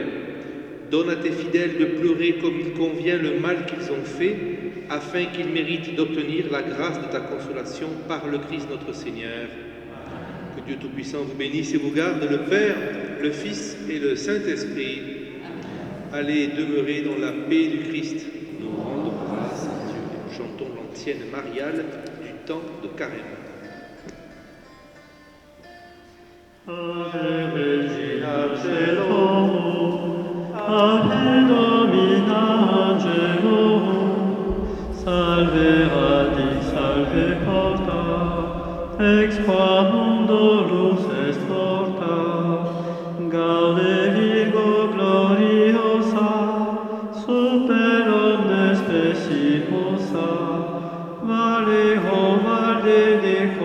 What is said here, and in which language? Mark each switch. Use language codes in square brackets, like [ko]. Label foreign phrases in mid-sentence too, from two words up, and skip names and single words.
[fr] Donne à tes fidèles de pleurer comme il convient le mal qu'ils ont fait, afin qu'ils méritent d'obtenir la grâce de ta consolation par le Christ notre Seigneur. Que Dieu Tout-Puissant vous bénisse et vous garde, le Père, le Fils et le Saint-Esprit. Allez demeurer dans la paix du Christ. Nous rendons grâce à Dieu. Chantons l'antienne mariale du temps de Carême. [la] Ave Regina Caelum, Ave Domina Angelum, Salve Radix, Salve Porta, ex qua mundo lux est porta, Gaude Virgo gloriosa, super omnes speciosa, Vale, o Valde de